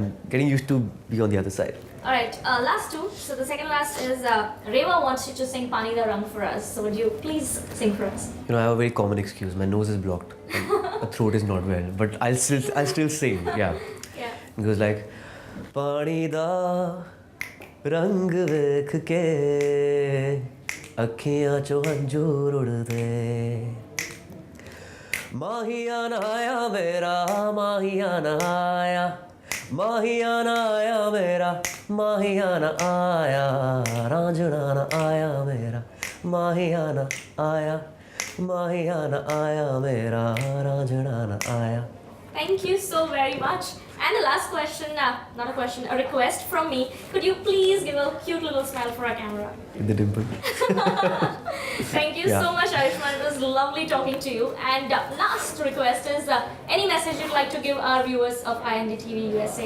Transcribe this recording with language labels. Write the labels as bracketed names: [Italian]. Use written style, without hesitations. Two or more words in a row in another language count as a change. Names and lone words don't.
[English] I'm getting used to be on the other side. All right, last two. So the second last is Reva wants you to sing Pani Da Rang for us. So would you please sing for us? You know, I have a very common excuse. My nose is blocked, and my throat is not well. But I'll still sing. Yeah. Yeah. It goes like, [Punjabi] ਪਾਣੀ ਦਾ ਰੰਗ ਵੇਖ ਕੇ ਅੱਖੀਆਂ ਚੋ ਹੰਜੂਰ ਉੱਡੇ. ਮਾਹੀਆਂ ਆਇਆ ਮੇਰਾ, ਮਾਹੀਆਂ ਆਇਆ. ਮਾਹੀਆਂ ਆਇਆ ਮੇਰਾ, ਮਾਹੀਆਂ ਆਇਆ. ਰਾਂਝਣਾ ਨਾ ਆਇਆ ਮੇਰਾ, ਮਾਹੀਆਂ ਆਇਆ. ਮਾਹੀਆਂ ਆਇਆ ਮੇਰਾ, ਰਾਂਝਣਾ ਨਾ ਆਇਆ. [English] Thank you so very much. And the last question, not a question, a request from me. Could you please give a cute little smile for our camera? The dimple. Thank you Yeah. so much, Ayushmann. It was lovely talking to you. And last request is any message you'd like to give our viewers of INDTV USA?